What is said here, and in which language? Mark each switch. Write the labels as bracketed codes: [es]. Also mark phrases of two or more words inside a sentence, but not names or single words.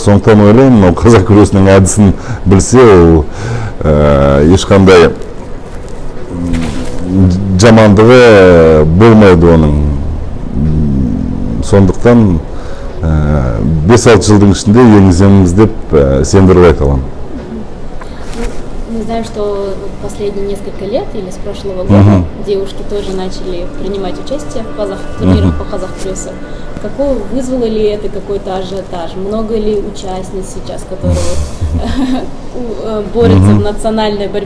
[kk] Сондықтан ойлаймын, қазақ күресінің әдісін білсе, ол ешқандай жамандығы болмайды оның. Сондықтан 5-6 жылдың ішінде енгіземіз деп сендіріп айта аламын. [ru] Мы знаем, что последние несколько лет или с прошлого года девушки тоже начали принимать участие в турнирах по казах-кресу. Вызвало ли это какой-то ажиотаж? Много ли участниц сейчас, которые борются в национальной борьбе?